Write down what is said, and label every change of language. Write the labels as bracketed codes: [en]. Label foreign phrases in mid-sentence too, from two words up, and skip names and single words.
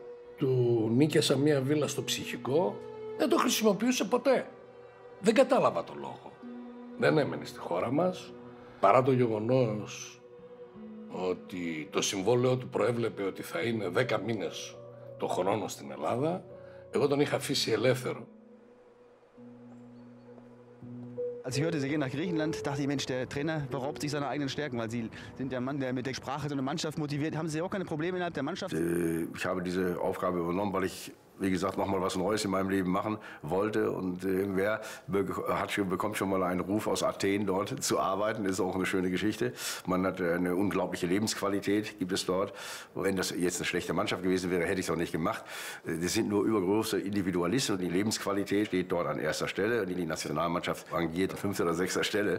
[el] Του νίκιασα μία βίλα στο ψυχικό, δεν το χρησιμοποιούσε ποτέ. Δεν κατάλαβα το λόγο. Δεν έμενε στη χώρα μας, παρά το γεγονός ότι το συμβόλαιο του προέβλεπε ότι θα είναι 10 μήνες το χρόνο στην Ελλάδα, εγώ τον είχα αφήσει ελεύθερο. [de] Als ich hörte, Sie gehen nach Griechenland, dachte ich, Mensch, der Trainer beraubt sich seiner eigenen Stärken, weil Sie sind der Mann, der mit der Sprache so eine Mannschaft motiviert. Haben Sie auch keine Probleme innerhalb der Mannschaft? Ich habe diese Aufgabe übernommen, weil ich, wie gesagt, noch mal was Neues in meinem Leben machen wollte. Und wer bekommt schon mal einen Ruf aus Athen, dort zu arbeiten, ist auch eine schöne Geschichte. Man hat eine unglaubliche Lebensqualität, gibt es dort. Wenn das jetzt eine schlechte Mannschaft gewesen wäre, hätte ich es auch nicht gemacht. Das sind nur übergroße Individualisten und die Lebensqualität steht dort an erster Stelle und die Nationalmannschaft rangiert an 5. oder 6. Stelle.